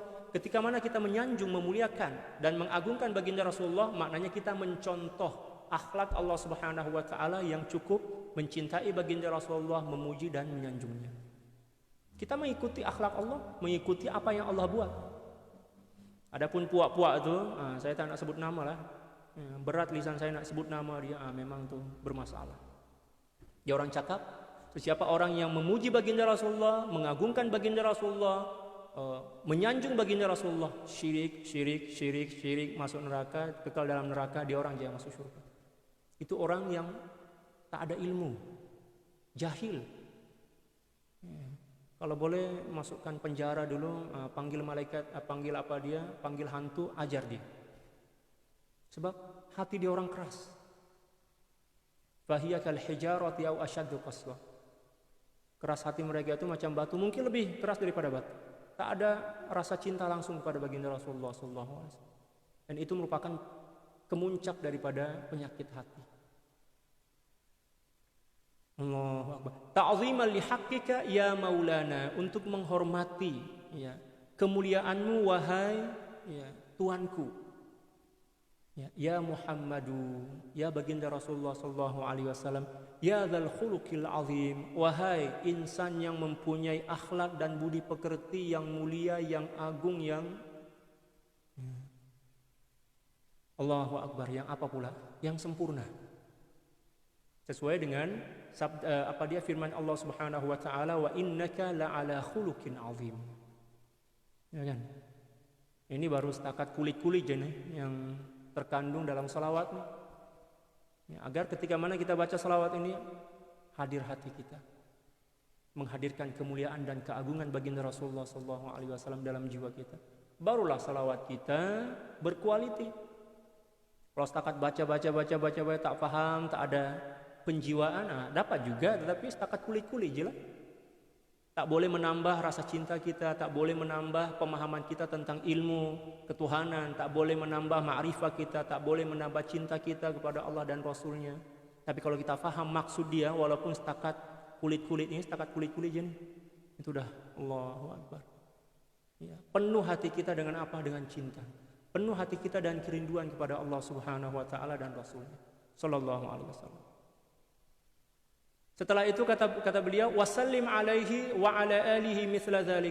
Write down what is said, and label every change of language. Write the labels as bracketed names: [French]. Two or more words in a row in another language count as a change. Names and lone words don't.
[Malay] Ketika mana kita menyanjung, memuliakan dan mengagungkan baginda Rasulullah, maknanya kita mencontoh akhlak Allah [Arabic] سبحانه وتعالى [Malay] yang cukup mencintai baginda Rasulullah, memuji dan menyanjungnya. Kita mengikuti akhlak Allah, mengikuti apa yang Allah buat. Adapun puak-puak itu, saya tak nak sebut nama lah. Berat lisan saya nak sebut nama dia, memang tuh bermasalah. Dia orang cakap, siapa orang yang memuji baginda Rasulullah, mengagungkan baginda Rasulullah, menyanjung baginda Rasulullah, syirik, masuk neraka, kekal dalam neraka, dia orang yang masuk surga. Itu orang yang tak ada ilmu, jahil. Kalau boleh masukkan penjara dulu, panggil malaikat, panggil hantu, ajar dia. Sebab hati dia orang keras. [Arabic] فهي كالحجارة أو أشد قسوة. [Malay] Keras hati mereka itu macam batu, mungkin lebih keras daripada batu. Tak ada rasa cinta langsung kepada baginda Rasulullah [Arabic] صلى الله عليه وسلم. [Malay] Dan itu merupakan kemuncak daripada penyakit hati. [Arabic] الله أكبر. تعظيما لحقك يا مولانا, [Malay] untuk menghormati kemuliaanmu wahai Tuanku. [Arabic] يا محمد, [Malay] ya baginda Rasulullah [Arabic] صلى الله عليه وسلم، يا ذا الخلق العظيم, [Malay] wahai insan yang mempunyai akhlak dan budi pekerti yang mulia, yang agung, yang [Arabic] الله أكبر, [Malay] yang apa pula? Yang sempurna. Sesuai dengan firman Allah [Arabic] سبحانه وتعالى, وإنك لعلى خلق عظيم. [Malay] Ya kan? Ini baru setakat kulit-kulit je nih yang terkandung dalam salawat nih. Agar ketika mana kita baca salawat ini, hadir hati kita, menghadirkan kemuliaan dan keagungan baginda Rasulullah SAW dalam jiwa kita. Barulah salawat kita berkualiti. Kalau setakat baca tak paham, tak ada penjiwaan, dapat juga, tetapi setakat kulit-kulit je lah. Tak boleh menambah rasa cinta kita, tak boleh menambah pemahaman kita tentang ilmu ketuhanan, tak boleh menambah ma'rifah kita, tak boleh menambah cinta kita kepada Allah dan Rasulnya. Tapi kalau kita faham maksud dia, walaupun setakat kulit-kulit je nih, itu dah [Arabic] الله أكبر. [Malay] Ya, penuh hati kita dengan apa? Dengan cinta. Penuh hati kita dan kerinduan kepada Allah [Arabic] سبحانه وتعالى [Malay] dan Rasulnya [Arabic] صلى الله عليه وسلم. [Malay] Setelah itu kata beliau, [Arabic] وسلم عليه وعلى آله مثل ذلك.